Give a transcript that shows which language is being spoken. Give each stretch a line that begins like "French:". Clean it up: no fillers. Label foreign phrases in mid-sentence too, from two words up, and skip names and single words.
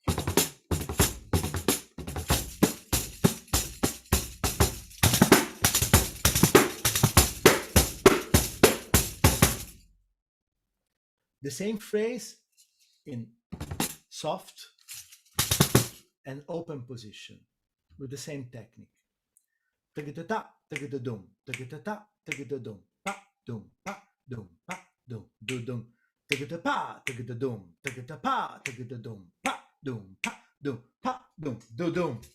English: The same phrase in soft and open position with the same technique. Ta-ta-ta, ta-ta-dum, ta-ta-ta, ta-ta-dum, pa-dum, pa-dum, pa-dum, do-dum, ta-ta-pa, ta-ta-dum, ta-ta-pa, ta-ta-dum, pa-dum, pa-dum, pa-dum, do-dum.